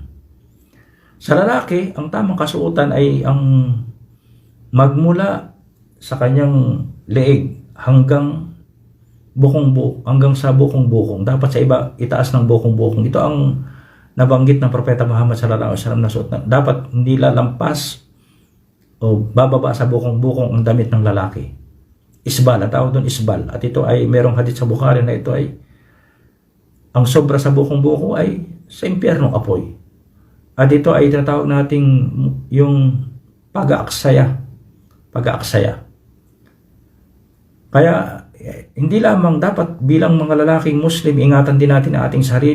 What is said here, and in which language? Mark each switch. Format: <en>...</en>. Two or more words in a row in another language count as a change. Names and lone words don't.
<tl>Sa lalaki, ang tamang kasuotan ay ang magmula sa kanyang leeg hanggang sa bukong-bukong. Dapat sa iba, itaas ng bukong-bukong. Ito ang nabanggit ng Propeta Muhammad</tl> <ar>صلى الله عليه وسلم</ar> <tl>na suot na dapat hindi lalampas o bababa sa bukong-bukong ang damit ng lalaki. isbal, ang tawag doon isbal. At ito ay merong hadith sa Bukhari na ito ay ang sobra sa bukong buko ay sa impyernong apoy. At ito ay tinatawag nating yung pag-aaksaya. Pag-aaksaya. Kaya hindi lamang dapat bilang mga lalaking Muslim, ingatan din natin ang ating sarili.</tl>